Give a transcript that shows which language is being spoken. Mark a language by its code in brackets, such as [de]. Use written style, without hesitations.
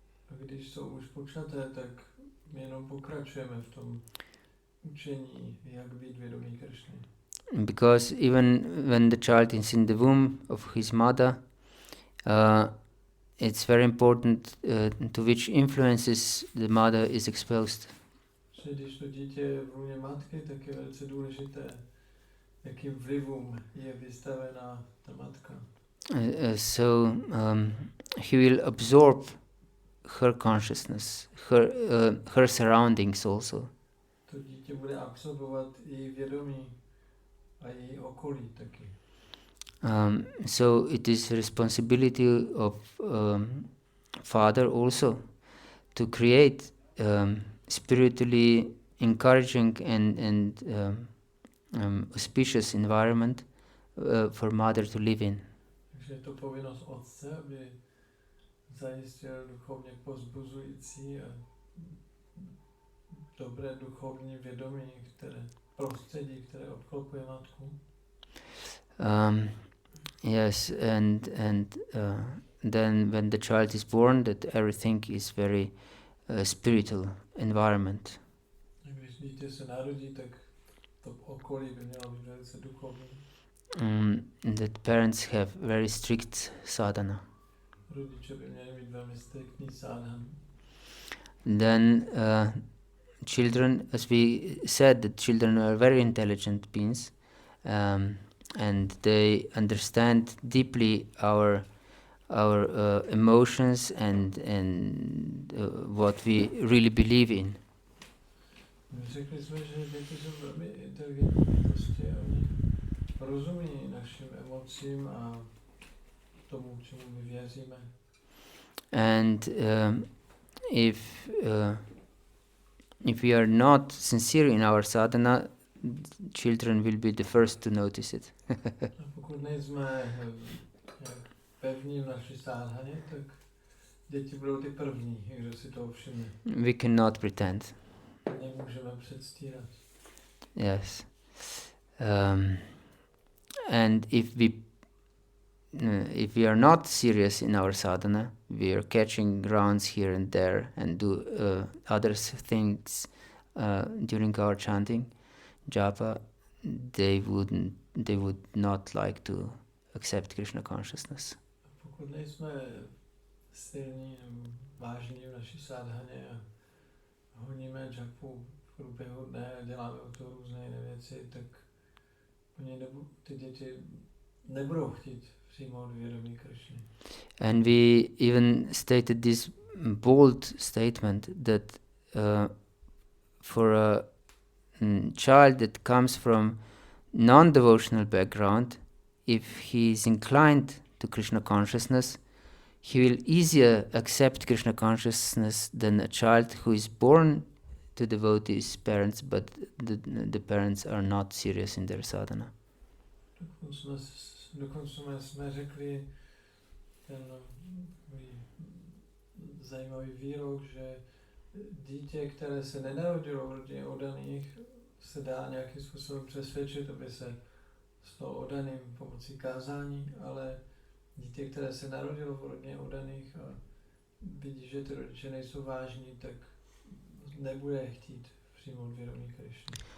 [cs] A když jsou už počaté, tak my jenom pokračujeme v tom učení, jak být vědomí Krishny. [en] Because even when the child is in the womb of his mother, it's very important to which influences the mother is exposed. [cs] Když to dítě je v lůně matky, tak je velice důležité, jakým vlivům je vystavená ta matka. [en] So he will absorb her consciousness, her surroundings also. [cs] To dítě bude absorbovat její vědomí a její okolí taky. [en] So it is the responsibility of father also to create spiritually encouraging and auspicious environment for mother to live in. [cs] Takže je to povinnost otce, aby zajistil duchovně povzbuzující a dobré duchovní vědomí, prostředí, které obklopuje matku. [en] Yes, and then when the child is born, that everything is very spiritual environment. [cs] Když dítě se narodí, tak to okolí by mělo být velice duchovní. [en] That parents have very strict sadhana. [cs] Rodiče by měli mít velmi striktní sadhan. [en] Then children, as we said, that children are very intelligent beings, and they understand deeply our emotions and what we really believe in. [cs] Řekli jsme, že děti jsou velmi inteligentní bytosti a oni rozumí našim emocím a tomu, čemu my věříme. [en] And if we are not sincere in our sadhana, children will be the first to notice it. [cs] A pokud nejsme pevní v naší sadhaně, tak děti budou ty první, kdo si toho všimne. [en] We cannot pretend. [cs] Nemůžeme předstírat. [en] Yes. And if we are not serious in our sadhana, we are catching grounds here and there and do other things during our chanting, japa, they would not like to accept Krishna consciousness. [cs] Pokud nejsme silní, vážní v naší sadhaně a honíme japu v průběhu dne a děláme o to různé jiné věci, tak ty děti nebudou chtít přijmout vědomí Krishny. [en] And we even stated this bold statement that for a child that comes from non-devotional background, if he is inclined to Krishna consciousness, he will easier accept Krishna consciousness than a child who is born to devotee parents, but the parents are not serious in their sadhana. [cs] Dokonce jsme řekli ten zajímavý výrok, že dítě, které se nenarodilo v rodině oddaných, se dá nějakým způsobem přesvědčit, aby se stalo oddaným pomocí kázání, ale dítě, které se narodilo v rodině oddaných a vidí, že ty rodiče nejsou vážní, tak nebude chtít přijmout vědomí Krishny.